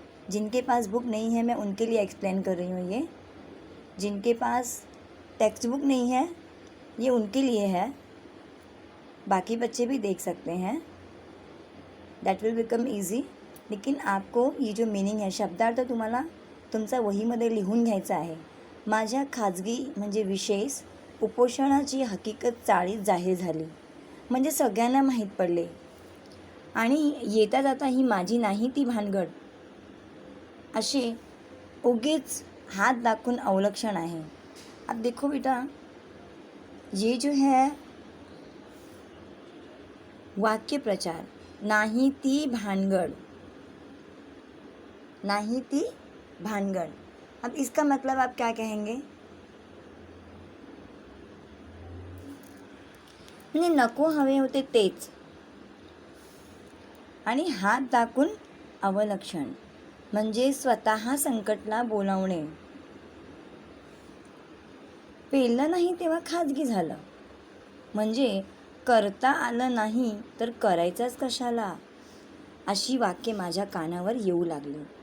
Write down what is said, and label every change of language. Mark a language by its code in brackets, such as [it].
[hi] जिनके पास बुक नहीं है मैं उनके लिए एक्सप्लेन कर रही हूँ. ये जिनके पास टेक्स्ट बुक नहीं है ये उनके लिए है. बाकी बच्चे भी देख सकते हैं. [en] That will become easy. [hi] लेकिन आपको ये जो मीनिंग है, [mr] शब्दार्थ तुम्हाला तुमचा वहीमध्ये लिहून घ्यायचा आहे. माझ्या खाजगी म्हणजे विशेष उपोषणाची हकीकत चाळीत जाहीर झाली म्हणजे सगळ्यांना माहीत पडले. आणि येता जाता ही माझी नाही ती भानगड असे उगीच हात दाखवून अवलक्षण आहे. [hi] अब देखो बेटा, ये जो है वाक्य प्रचार, [mr] नाही ती भानगड, नाही ती भानगड. [hi] अब इसका मतलब आप क्या कहेंगे? [mr] म्हणजे नको हवे होते तेच आणि हात दाखवून अवलक्षण म्हणजे स्वतः संकटला बोलावणे. पेललं नाही तेव्हा खाजगी झालं म्हणजे करता आलं नाही तर करायचंच कशाला, अशी वाक्ये माझ्या कानावर येऊ लागली.